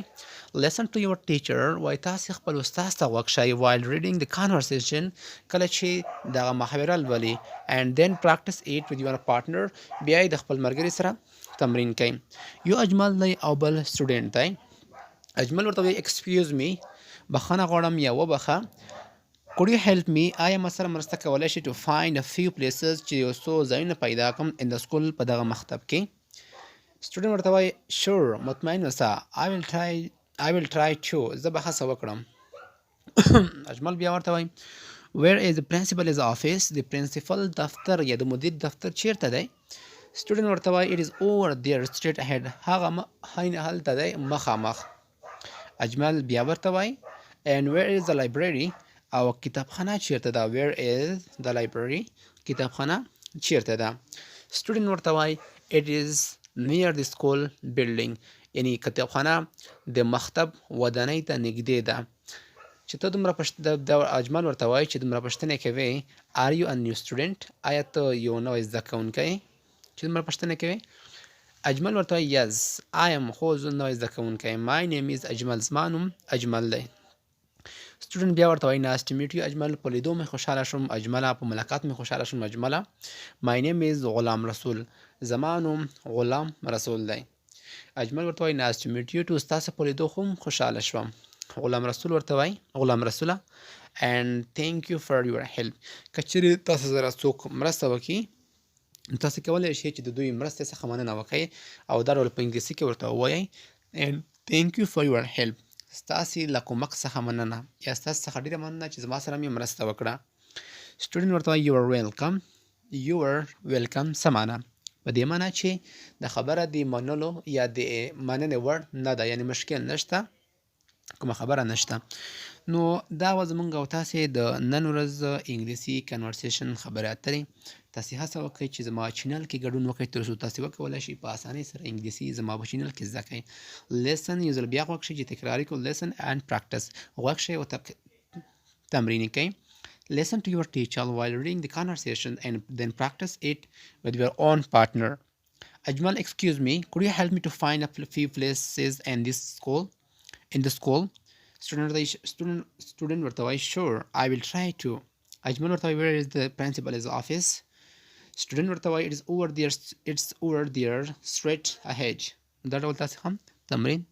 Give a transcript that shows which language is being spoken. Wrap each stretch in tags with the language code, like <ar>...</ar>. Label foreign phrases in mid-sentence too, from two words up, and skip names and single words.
<en>listen to your teacher</en> <ps>وایي تاسې خپل استاد ته غوږ شئ</ps> <en>while reading</en> <ps>د کنورسیشن کله چې دغه محاوره لولي.</ps> <en>and then practice it with your partner</en> <ps>بیا یې د خپل ملګري سره تمرین کوئ. یو اجمل دی او بل سټوډنټ دی. اجمل ورته وایي</ps> <en>excuse me,</en> <ps>بخښنه غواړم یا وبخښه.</ps> <en>could you help me،</en> <ps>آیا ما سره مرسته کولی شي</ps> <en>to find a few places</en> <ps>چې یو څو ځایونه پیدا کړم</ps> <en>in the school</en> <ps>په دغه مکتب کې. سټوډنټ ورته وایي sure، مطمئن اوسه.</ps> <en>I will try to،</en> <ps>زه به هڅه وکړم. اجمل بیا ورته وایي</ps> <en>where is the principal's office،</en> <ps>د پرنسپل دفتر یا د مدیر دفتر چیرته دی؟ سټوډنټ ورته وایي</ps> <en>it is over there straight ahead،</en> <ps>هغه هلته دی مخامخ. اجمل بیا ورته وایي</ps> <en>and where is the library،</en> <ps>او کتابخانه چیرته ده؟</ps> <en>where is the library،</en> <ps>کتابخانه چیرته ده؟ سټوډنټ ورته وایي</ps> <en>it is near the school building،</en> <ps>یعنی کتابخانه د مکتب ودانۍ ته نږدې ده. چې ته دومره اجمل ورته وایي چې دومره پوښتنې کوې</ps> <en>are you a new student،</en> <ps>آیا ته یو نوی زده کوونکی چې دومره پوښتنې کوې؟ اجمل ورته وایي</ps> <en>yes I am،</en> <ps>خو زه نوی زده کوونکی.</ps> <en>my name is</en> <ps>اجمل، زما نوم اجمل دی. سټوډنټ بیا ورته وایي</ps> <en>nice to meet you</en> <ps>اجمل، په لیدو مې خوشحاله شوم اجمله، په ملاقات مې خوشحاله شوم اجمله.</ps> <en>my name is</en> <ps>غلام رسول، زما نوم غلام رسول دی. اجمل ورته وایي</ps> <en>nice to meet you too،</en> <ps>ستاسو په لیدو خو خوشحاله شوم. غلام رسول ورته وایي غلام رسوله</ps> <en>and thank you for your help،</en> <ps>که چیرې تاسو سره څوک مرسته وکړي تاسې کولی شئ چې د دوی مرستې څخه مننه وکړئ او دا ډول په انګلیسي کې ورته ووایئ</ps> <en>and thank you for your help،</en> <ps>ستاسې له کومک څخه مننه یا ستاسې څخه ډېره مننه چې زما سره مې مرسته وکړه. سټوډنټ ورته وایي</ps> <en>you are welcome، you are welcome</en> <ps>څه معنا؟ په دې معنا چې د خبره د منلو یا د مننې وړ نه ده، یعنې مشکل نشته، کومه خبره نشته. نو دا وه زموږ او تاسې د نن ورځ انګلیسي کنورسیشن خبرې اترې. تاسې هڅه وکړئ چې زما چینل کې ګډون وکړئ ترڅو تاسې وکولی شئ په اسانۍ سره انګلیسي زما په چینل کې زده کړئ. لیسن یو ځل بیا غوږ شئ چې تکرار کړو.</ps> <en>listen and practice,</en> <ps>غوږ شئ او تمرین یې کوئ.</ps> <en>Listen to your teacher while reading the conversation and then practice it with your own partner. Ajmal, excuse me, could you help me to find a few places in the school? Student</en> <ps>ورته وایي</ps> <en>sure I will try to.</en> <ps>اجمل ورته وایي</ps> <en>where is the principal's office؟ student</en> <ps>ورته وایي</ps> <en>it's over there straight ahead.</en> <ps>دا ډول تاسې هم تمرین</ps>